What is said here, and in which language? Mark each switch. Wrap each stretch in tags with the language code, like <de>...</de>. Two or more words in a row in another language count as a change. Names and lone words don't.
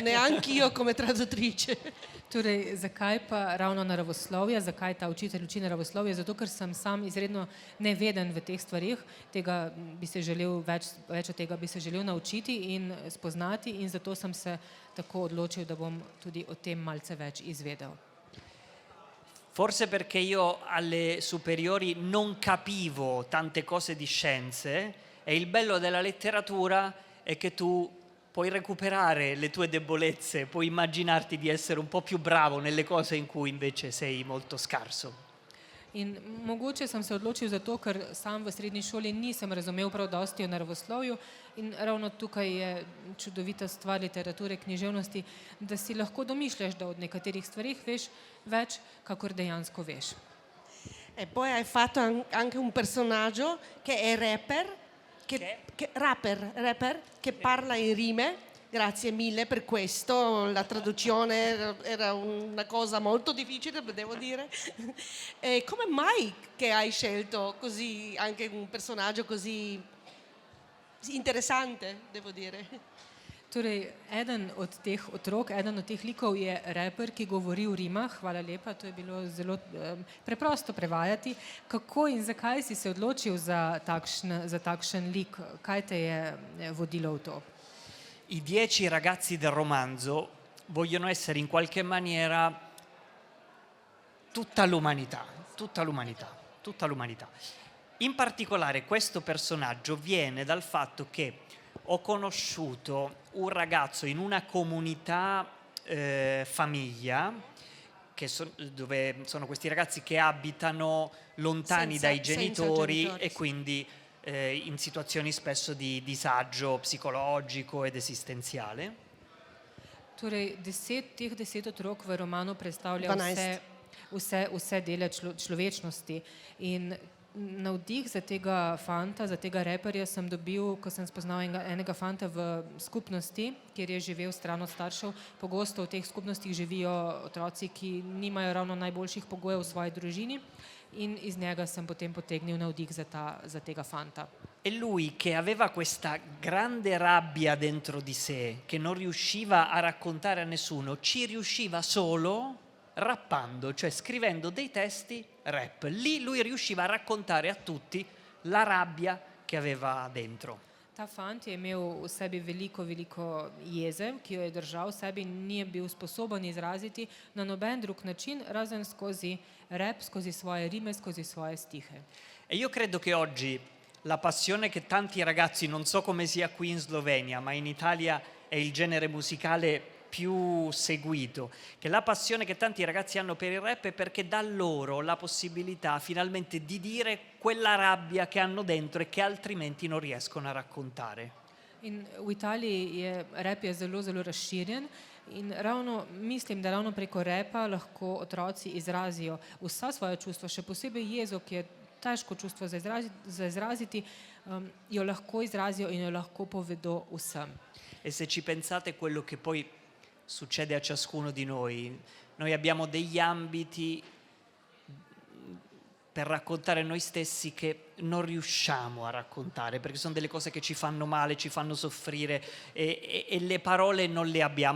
<it>Neanch'io come traduttrice.</it> <sl>Torej, zakaj pa ravno naravoslovje, zakaj ta učitelj uči naravoslovje? Zato, ker sem sam izredno neveden v teh stvarih, več od tega bi se želel naučiti in spoznati in zato sem se tako odločil, da bom tudi o tem malce več izvedel.</sl> <it>Forse perché io alle superiori non capivo tante cose di scienze e il bello della letteratura è che tu puoi recuperare le tue debolezze, puoi immaginarti di essere un po' più bravo nelle cose in cui invece sei molto scarso.</it> <sl>In mogoče sem se odločil zato, ker sam v srednji šoli nisem razumel prav dosti o naravoslovju in ravno tukaj je čudovita stvar literature, književnosti, da si lahko domišljaš, da od nekaterih stvarih veš več, kakor dejansko veš.</sl> <it>E poi hai fatto anche un personaggio che è rapper, rapper che parla in rime. Grazie mille per questo, la traduzione era una cosa molto difficile, devo dire. E come mai che hai scelto così anche un personaggio così interessante, devo dire?</it> <sl>Torej, eden od teh otrok, eden od teh likov je raper, ki govori v rimah. Hvala lepa, to je bilo zelo preprosto prevajati. Kako in zakaj si se odločil za takšen lik? Kaj te je vodilo v to?</sl> <it>I 10 ragazzi del romanzo vogliono essere in qualche maniera tutta l'umanità. In particolare questo personaggio viene dal fatto che ho conosciuto un ragazzo in una comunità famiglia, dove sono questi ragazzi che abitano lontani dai genitori e quindi in situazioni spesso di disagio psicologico ed esistenziale.</it> <sl>Torej, teh 10 otrok v romanu predstavlja vse dele človečnosti in navdih za tega fanta, za tega reperja sem dobil, ko sem spoznal enega fanta v skupnosti, kjer je živel stran od staršev. Pogosto v teh skupnostih živijo otroci, ki nimajo ravno najboljših pogojev v svoji družini in iz njega sem potem potegnil navdih za tega fanta.</sl> <it>E lui che aveva questa grande rabbia dentro di sé, che non riusciva a raccontare a nessuno, ci riusciva solo rappando, cioè scrivendo dei testi rap. Lì lui riusciva a raccontare a tutti la rabbia che aveva dentro.</it> <sl>Ta fant je imel v sebi veliko jeze, ki jo je držal v sebi in ni bil sposoben izraziti na noben drug način, razen skozi rap, skozi svoje rime, skozi svoje stihe.</sl> <it>E io credo che oggi la passione che tanti ragazzi, non so come sia qui in Slovenia, ma in Italia è il genere musicale più seguito, che la passione che tanti ragazzi hanno per il rap è perché dà loro la possibilità finalmente di dire quella rabbia che hanno dentro e che altrimenti non riescono a raccontare.</it> <sl>In v Italiji je rap je zelo, zelo razširjen in mislim, da ravno preko repa lahko otroci izrazijo vsa svoja čustva, še posebej jezo, ki je težko čustvo za izraziti, jo lahko izrazijo in jo lahko povedo vsem.</sl> <it>E se ci pensate quello che poi succede a ciascuno di noi abbiamo degli ambiti per raccontare noi stessi che non riusciamo a raccontare, perché sono delle cose che ci fanno male, ci fanno soffrire e le parole non le abbiamo.</it>